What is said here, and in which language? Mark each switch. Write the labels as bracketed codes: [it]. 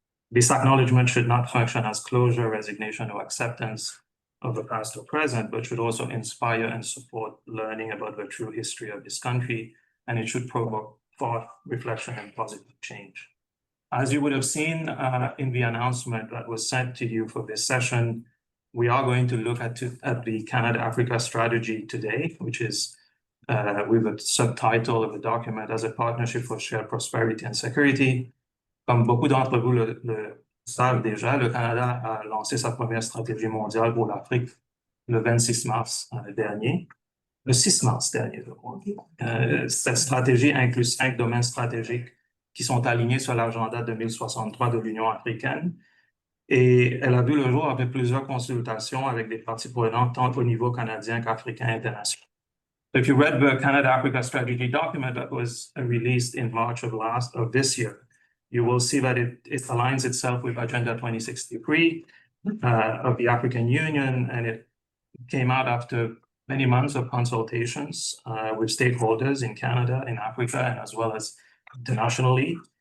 [en] This acknowledgement should not function as closure, resignation, or acceptance of the past or present, but should also inspire and support learning about the true history of this country, and it should provoke thought, reflection, and positive change. As you would have seen in the announcement that was sent to you for this session, we are going to look at the Canada-Africa strategy today, which is with a subtitle of the document as a partnership for shared prosperity and security. [fr] Comme beaucoup d'entre vous le savent déjà, le Canada a lancé sa première stratégie mondiale pour l'Afrique le 26 mars dernier. Le 6 mars dernier, je crois. Cette stratégie inclut 5 domaines stratégiques qui sont alignés sur l'agenda 2063 de l'Union africaine. Et elle a vu le jour avec plusieurs consultations avec des parties prenantes, tant au niveau canadien qu'africain et international. [en] If you read the Canada-Africa strategy document that was released in March of this year, you will see that it aligns itself with Agenda 2063 of the African Union, and it came out after many months of consultations with stakeholders in Canada, in Africa, and as well as internationally.